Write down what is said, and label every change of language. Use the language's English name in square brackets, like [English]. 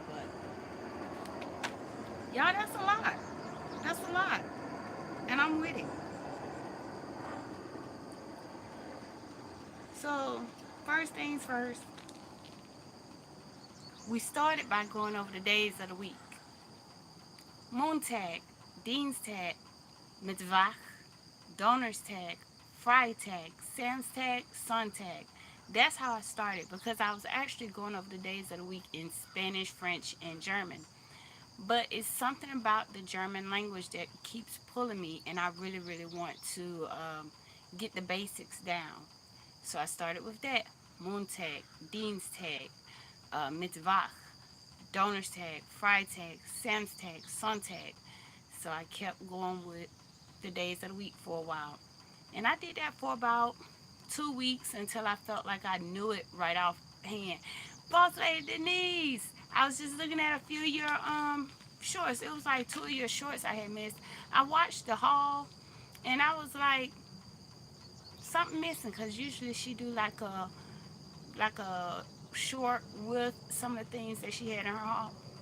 [English] But y'all, that's a lot. That's a lot. And I'm with it. So, first things first, we started by going over the days of the week. [German] Montag, Dienstag, Mittwoch, Donnerstag, Freitag, Samstag, Sonntag. [English] That's how I started because I was actually going over the days of the week in Spanish, French, and German. But it's something about the German language that keeps pulling me, and I really, really want to get the basics down. So I started with that. [German] Montag, Dienstag, Mittwoch, Donnerstag, Freitag, Samstag, Sonntag. [English] So I kept going with the days of the week for a while. And I did that for about 2 weeks until I felt like I knew it right off hand. Boss Lady Denise, I was just looking at a few of your shorts. It was like two of your shorts I had missed. I watched the haul and I was like, something missing because usually she do like a short with some of the things that she had in her haul.